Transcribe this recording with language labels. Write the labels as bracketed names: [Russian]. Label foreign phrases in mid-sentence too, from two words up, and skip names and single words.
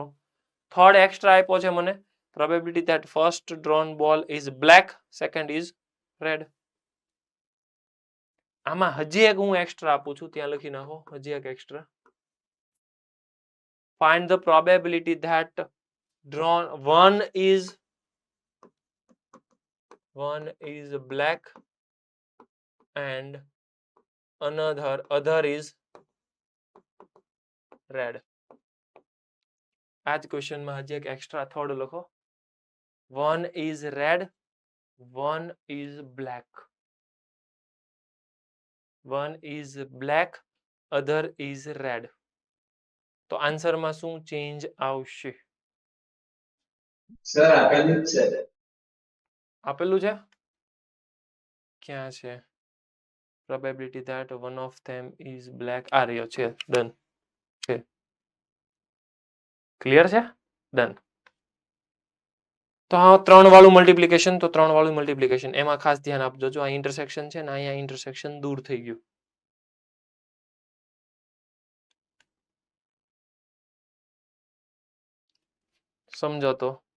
[English] third extra [Gujarati] આપ્યો છે મને. [English] probability that first drawn ball is black, second is red. [Gujarati] આમાં હજી એક હું એક્સ્ટ્રા આપું છું, ત્યાં લખી નાખો. હજી એક [English] એક્સ્ટ્રા. find the probability that drawn one is black and other is red. [Gujarati] આ જ ક્વેશ્ચનમાં હજી એક [English] extra third [Gujarati] લખો. [English] one is red, one is black. one is black, other is red. [Gujarati] તો આન્સરમાં શું ચેન્જ આવશે? સર આપેલું જ છે. આપેલું છે? ક્યાં છે? [English] probability that one of them is black. [Gujarati] આ રહ્યો છે. ડન છે. ક્લિયર છે? ડન. તો આ 3 વાળું મલ્ટીપ્લિકેશન, તો 3 વાળું મલ્ટીપ્લિકેશન એમાં ખાસ ધ્યાન આપજો. જો આ ઇન્ટરસેક્શન છે ને, અહીંયા ઇન્ટરસેક્શન દૂર થઈ ગયું. સમજો તો.